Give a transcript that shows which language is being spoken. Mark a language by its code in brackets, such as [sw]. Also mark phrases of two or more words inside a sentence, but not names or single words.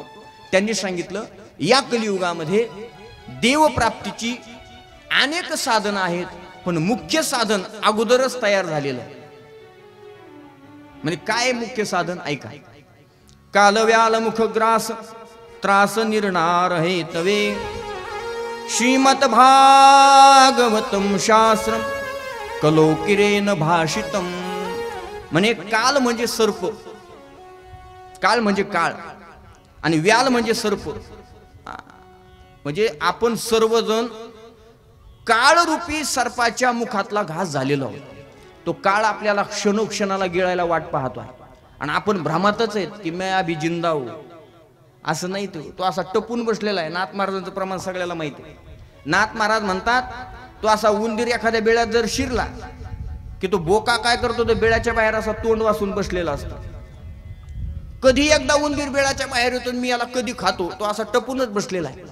[mr] त्यांनी सांगितलं, या कलियुगामध्ये देवप्राप्तीची अनेक साधनं आहेत, पण मुख्य साधन अगोदरच तयार झालेलं आहे। म्हणजे काय मुख्य साधन ऐका, [sa] कालव्याल मुखग्रास त्रास निर्णार हे तवे श्रीमद भागवतम शास्त्रम कलोकिरेन भाषितम। [mr] म्हणे काल म्हणजे सर्प, काल म्हणजे काळ आणि व्याल म्हणजे सर्प, म्हणजे आपण सर्वजण काळरूपी सर्पाच्या मुखातला घास झालेलो आहोत। तो काळ आपल्याला क्षणोक्षणाला गिळायला वाट पाहतो आहे आणि आपण भ्रमातच आहेत की [hi] मैं अभी जिंदा हूं, [mr] असं नाही। तो असा टपून बसलेला आहे। नाथ महाराजांचं प्रमाण सगळ्याला माहिती आहे। नाथ महाराज म्हणतात, तो असा उंदीर एखाद्या बेळ्यात जर शिरला की तो बोका काय करतो, तो बेळ्याच्या बाहेर असा तोंड वासून बसलेला असतो। कधी एकदा उंदीर बेळ्याच्या बाहेर येतो, मी याला कधी खातो, तो असा टपूनच बसलेला आहे।